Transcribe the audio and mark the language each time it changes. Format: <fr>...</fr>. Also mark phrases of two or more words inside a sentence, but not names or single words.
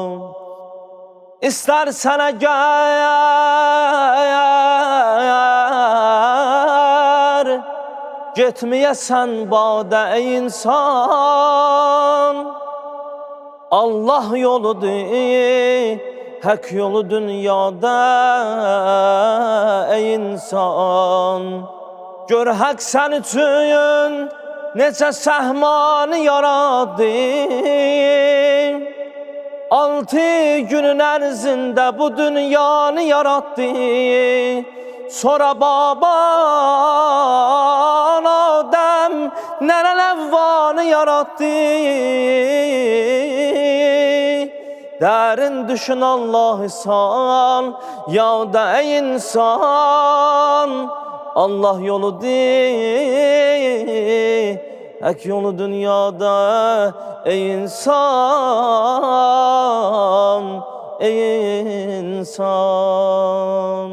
<tr>İstersen eğer gitmeyesen bade ey insan, Allah yoludur, hak yolu dünyada ey insan.</tr> <az>Gör hak sen üçün necə səhmanı yaradı. 6 günün ərzində bu dünyanı yarattı. Sonra baban Adəm nənəl Həvvanı yarattı. Dərin düşün Allah'ı san, ya da ey insan.</az> <tr>Allah yoludur, hak yolu dünyada ey insan, ey insan.</tr>